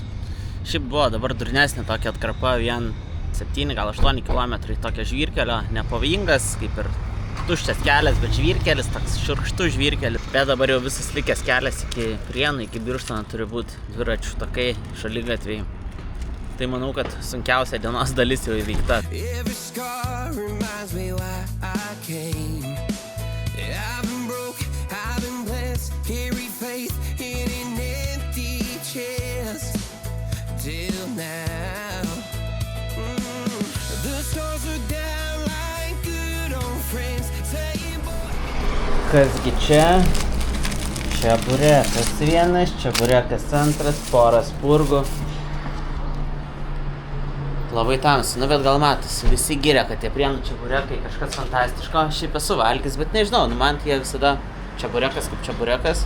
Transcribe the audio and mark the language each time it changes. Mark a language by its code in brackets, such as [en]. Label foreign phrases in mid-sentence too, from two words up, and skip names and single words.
[lt] Šiaip buvo dabar durnesnė tokia atkarpa, 7, gal 8 kilometrai tokio žvyrkelio, nepavojingas, kaip ir tuščias kelias, bet žvyrkelis, toks šiurkštus žvyrkelis. Bet dabar jau visas likęs kelias iki Prienų, iki Birštono turi būti dviračių takai, šaligatviai. Tai manau, kad sunkiausia dienos dalis jau įveikta. [en] Every scar reminds me why I came. I've been broke, I've been blessed, carry faith in an empty chest till now. The stars are down like good old friends saying boy. [lt] Kasgi čia? Čia burekas vienas, čia burekas antras, pora spurgų. Labai tamsu, bet gal matosi, visi giria, kad tie Prienų čeburekai kažkas fantastiško. Šiaip esu valgęs, bet nežinau, man jie visada čeburekas kaip čeburekas.